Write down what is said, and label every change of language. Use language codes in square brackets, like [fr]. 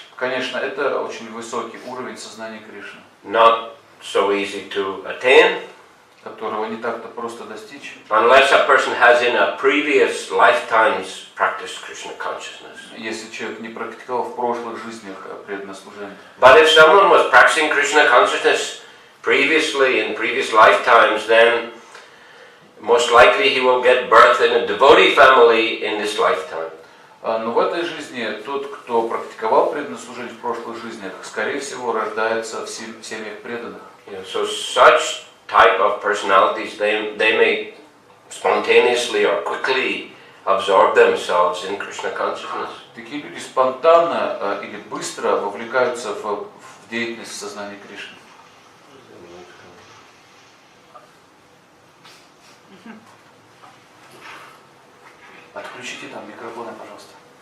[ru] Конечно, это очень высокий уровень сознания Кришны, [en] Not so easy to attain, [ru] которого не так-то просто достичь, [en] unless a person has in a previous lifetimes practiced Krishna consciousness. [ru] если человек не практиковал в прошлых жизнях преданное служение. [en] But if someone was practicing Krishna consciousness previously, in previous lifetimes, then most likely he will get birth in a devotee family in this lifetime. [ru] Но в этой жизни тот, кто практиковал преданное служение в прошлых жизнях, скорее всего, рождается в семьях преданных. [en] So such type of personalities, they may spontaneously or quickly absorb themselves in Krishna consciousness. [ru] Такие люди спонтанно или быстро вовлекаются в деятельность сознания Кришны. Отключите там микрофоны, пожалуйста.